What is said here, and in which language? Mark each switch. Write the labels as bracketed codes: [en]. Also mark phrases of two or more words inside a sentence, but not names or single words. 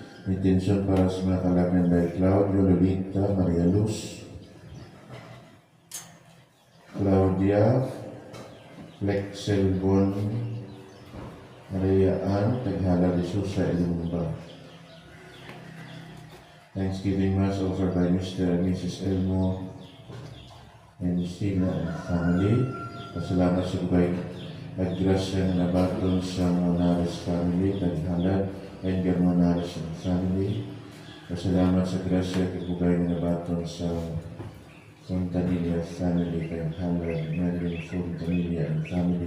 [hil] Intensyon para sa mga kalaban by Claudio, Lolita, Maria Luz, Claudia, Flexel Bon, Maria Ann, Taghala de Sousa, Elumba. [en] Thanksgiving Mass offered by Mr. and Mrs. Elmo and Sheila and family. [hil] Pasalamat sa bugay at grasya na nabaton sa Monares family, Taghala, Edgar Monares and family. Pasalamat sa grasya at bugay na nabaton sa Fontanilla family, Taghala, Madeline Fontanilla and family.